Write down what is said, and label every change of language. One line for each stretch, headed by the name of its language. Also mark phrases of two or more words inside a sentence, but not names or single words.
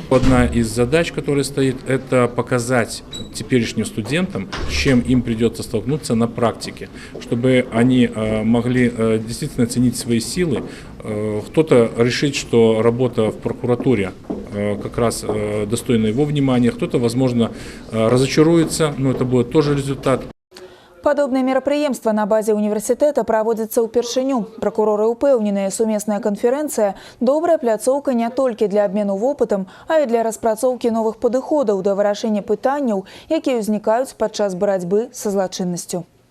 Russian: Одна из задач, которая стоит, это показать теперешним студентам, с чем им придется столкнуться на практике, чтобы они могли действительно оценить свои силы. Кто-то решит, что работа в прокуратуре как раз достойна его внимания, кто-то, возможно, разочаруется, но это будет тоже результат.
Belarusian: Падобныя мерапрыемства на базе універсітэта праводзяцца ўпершыню. Пракуроры ўпэўненыя, сумесная канферэнцыя – добрая пляцоўка не толькі для абмену вопытам, а і для распрацоўкі новых падыходаў да вырашэння пытанняў, якія ўзнікаюць падчас барацьбы са злачыннасцю.